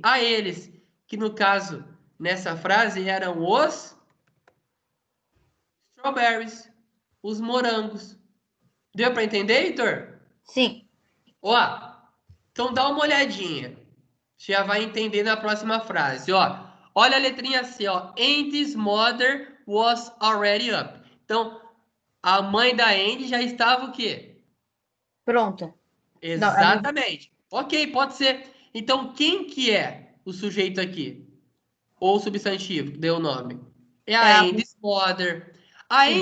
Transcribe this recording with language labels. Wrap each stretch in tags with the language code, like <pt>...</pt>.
<pt>A eles, que no caso, nessa frase, eram os strawberries, os morangos. Deu para entender, Heitor? Sim. Ó, então dá uma olhadinha. Você já vai entender na próxima frase, ó. Olha a letrinha C, ó.</pt> <en>Andy's mother was already up.</en> <pt>Então, a mãe da Andy já estava o quê? Pronta. Não, Exatamente. Ok, pode ser. Então, quem que é o sujeito aqui? Ou o substantivo que deu o nome? É é a a...</pt> <en>Andy's mother. A</en> <pt>Sim.</pt>